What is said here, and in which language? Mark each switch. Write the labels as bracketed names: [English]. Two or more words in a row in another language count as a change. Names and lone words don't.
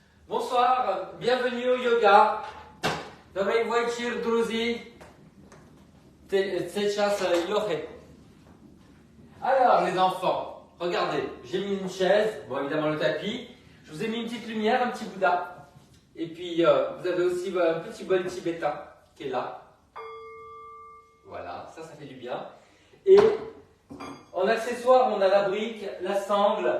[French] Bonsoir, bienvenue au yoga. [Russian] Добрый вечер, друзья. Сейчас yoga. [French] Alors les enfants, regardez, j'ai mis une chaise, bon évidemment le tapis. Je vous ai mis une petite lumière, un petit Bouddha. Et puis vous avez aussi un petit bol tibétain qui est là. Voilà, ça fait du bien. Et en accessoire, on a la brique, la sangle.